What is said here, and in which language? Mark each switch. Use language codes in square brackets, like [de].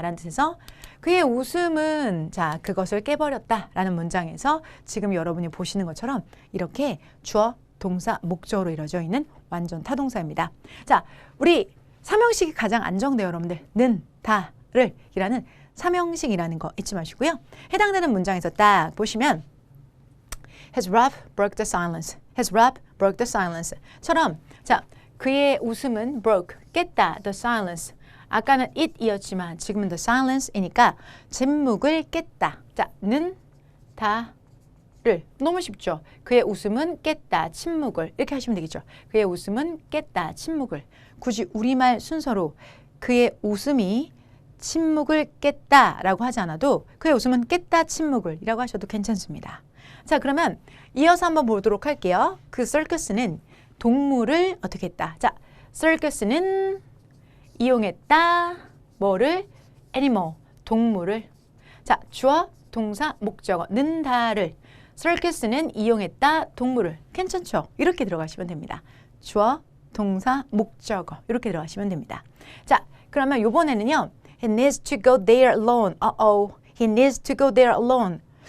[ko] 라는 뜻에서 그의 웃음은 자 그것을 깨버렸다 라는 문장에서 지금 여러분이 보시는 것처럼 이렇게 주어, 동사, 목적어로 이루어져 있는 완전 타동사입니다. 자 우리 삼형식이 가장 안정돼요 여러분들. 는, 다, 를 이라는 삼형식이라는 거 잊지 마시고요. 해당되는 문장에서 딱 보시면 [en] His rap broke the silence. His rap broke the silence. [ko] 처럼 자 그의 웃음은 broke, 깼다, [en] the silence. [ko] 아까는 it이었지만 지금은 the silence이니까 침묵을 깼다. 자, 는, 다, 를. 너무 쉽죠? 그의 웃음은 깼다, 침묵을. 이렇게 하시면 되겠죠? 그의 웃음은 깼다, 침묵을. 굳이 우리말 순서로 그의 웃음이 침묵을 깼다라고 하지 않아도 그의 웃음은 깼다, 침묵을 이라고 하셔도 괜찮습니다. 자, 그러면 이어서 한번 보도록 할게요. 그 서커스는 동물을 어떻게 했다? 자, 서커스는 이용했다. 뭐를? 애니멀, 동물을. 자, 주어, 동사, 목적어, 는, 다를. 서커스는 이용했다. 동물을. 괜찮죠? 이렇게 들어가시면 됩니다. 주어, 동사, 목적어. 이렇게 들어가시면 됩니다. 자, 그러면 이번에는요. [en] He needs to go there alone. Uh-oh. He needs to go there alone.